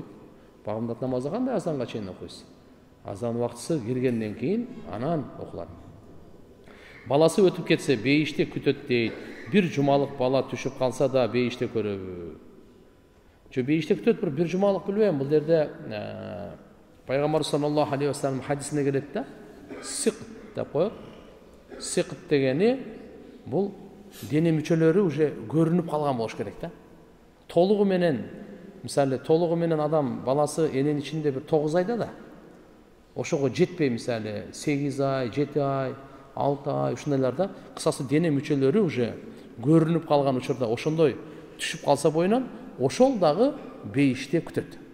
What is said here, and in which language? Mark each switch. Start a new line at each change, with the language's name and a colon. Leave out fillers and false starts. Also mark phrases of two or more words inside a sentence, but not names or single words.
Kyrgyz: Багамдат намазы кандай азанга чейин окуйсуз? Азан убактысы киргенден кийин анан окулат. Баласы өтүп кетсе бейиште күтөт дейт. Бир жумалык бала түшүп калса да бейиште көрөбү? Жо бейиште күтөт, бир жумалык билбейм. Бул жерде Пайгамбар
Arabic: صلى الله عليه وسلم
Kyrgyz: хадисинде келет да. Сикт деп коет. Сикт дегени бул дене мүчөлөрү уже көрүнүп калган болуш керек да. Толугу менен, мисалы толугу менен адам баласы эненин ичинде бир 9 айда да. ошого жетпей мисалы 8 ай, 7 ай, 6 ай ушундайларда кысасы дене мүчөлөрү уже көрүнүп калган учурда ошондой түшүп калса боюнан, ошол дагы бейиште күтөт.